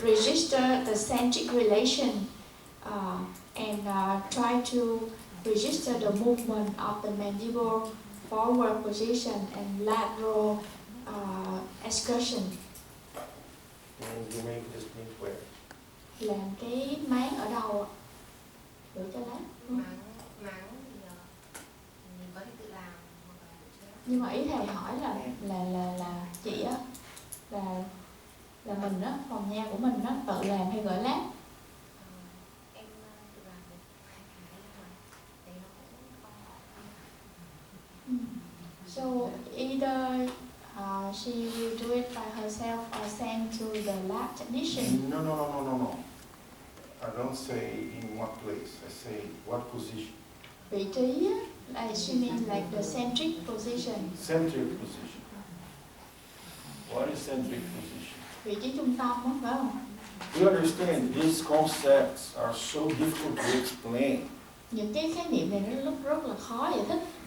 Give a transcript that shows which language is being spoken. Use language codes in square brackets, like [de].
[en] register the centric relation and try to register the movement of the mandible forward position and lateral excursion. attention. You make this means where? [vi] Làm cái máng ở đầu ạ. Gửi cho lát. Máng thì mình có thể tự làm hoặc là tự chế. Nhưng mà ý thầy hỏi là chị á là mình á, phòng nha của mình á tự làm hay gửi lát? Em tự làm được 2 cái mà thấy nó cũng không khó. [en] So either she will do it by herself or send to the lab technician. No. I don't say in what place. I say what position. [vi] Vị trí á, [en] like she means like the centric position. Centric position. What is centric position? [vi] Vị trí trung tâm á, phải không? [en] You understand, these concepts are so difficult to explain. [vi] Những cái khái niệm này nó rất là khó giải thích.